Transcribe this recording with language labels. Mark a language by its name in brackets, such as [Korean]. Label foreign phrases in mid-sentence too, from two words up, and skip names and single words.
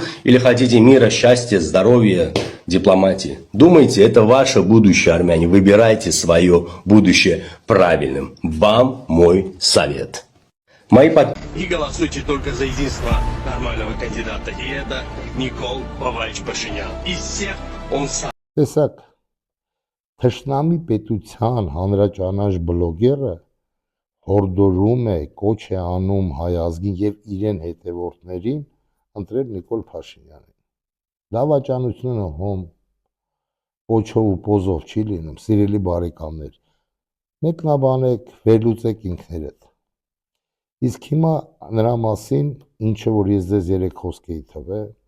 [Russian] Или хотите мира, счастья, здоровья, дипломатии? Думайте, это ваше будущее, армяне. Выбирайте свое будущее правильным. Вам мой совет. И голосуйте только за единство нормального кандидата. И это Никол Воваевич Пашинян. Из всех он сам. [Armenian] Տեսակ, թշնամի պետության հանրաճանաչ բլոգերը հորդորում է, կոչ է անում հայ ազգին եւ իրեն հետևորդներին ընտրել Նիկոլ Փաշինյանին։ Դավաճանությունը հոմ կոչով ու պոզով չի լինում, սիրելի բարեկամներ։ Մեկնաբանեք, վերլուծեք ինքներդ։ Իսկ հիմա նրա մասին, ինչը որ ես ձեզ 3 խոսք էի թվել,